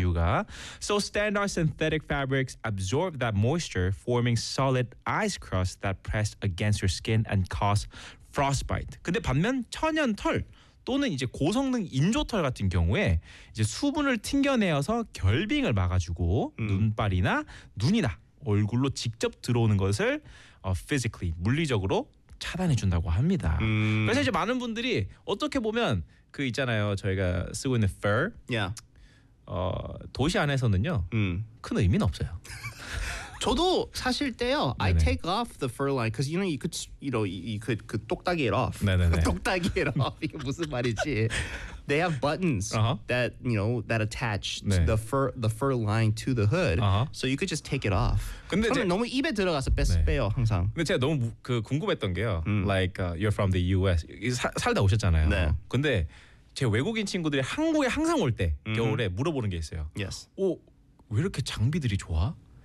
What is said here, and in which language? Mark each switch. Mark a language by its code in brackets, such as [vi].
[ko] 이유가 [en] So standard synthetic fabrics absorb that moisture forming solid ice crust that pressed against your skin and cause frostbite. [ko] 근데 반면 천연 털 또는 이제 고성능 인조 털 같은 경우에 이제 수분을 튕겨내어서 결빙을 막아주고 눈발이나 눈이나 얼굴로 직접 들어오는 것을 physically 물리적으로 차단해 준다고 합니다. 그래서 이제 많은 분들이 어떻게 보면 그 있잖아요 저희가 쓰고 있는 fur. [en] Yeah. [ko] 도시 안에서는요. 큰 의미는 없어요. 저도 사실 때요. 네네. [en] I take off the fur line because you know you could 똑딱이 it off. [ko] 네네네. 똑딱이 [en] it off. [ko] 이게 무슨 말이지? [en] They have buttons that you know that attach 네. the fur line to the hood. So you could just take it off. [ko] 근데 제, 너무 입에 들어가서 뺏 네. 빼요 항상. 근데 제가 너무 그 궁금했던 게요. [en] Like you're from the U.S. [ko] 살다 오셨잖아요. 네. 근데 제 외국인 친구들이 한국에 항상 올 때 겨울에 물어보는 게 있어요. [en] Yes. [ko] 왜 이렇게 장비들이 좋아?